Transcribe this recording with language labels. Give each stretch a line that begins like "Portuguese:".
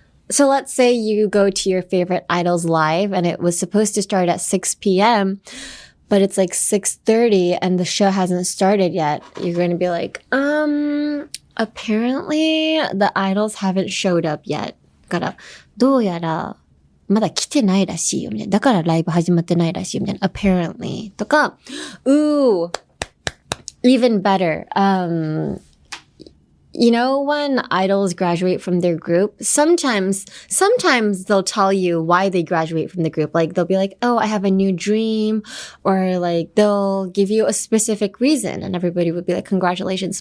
English: So let's say you go to your favorite idol's live and it was supposed to start at 6 p.m., but it's like 6:30 and the show hasn't started yet. You're going to be like, apparently the idols haven't showed up yet.
Japanese: だから、どうやらまだ来てないらしいよみたいな。だからライブ始まってないらしいよみたいな。
English: apparently
Japanese: とか、
English: ooh, even better. You know, when idols graduate from their group, sometimes they'll tell you why they graduate from the group. Like, they'll be like, oh, I have a new dream. Or like, they'll give you a specific reason and everybody would be like, congratulations.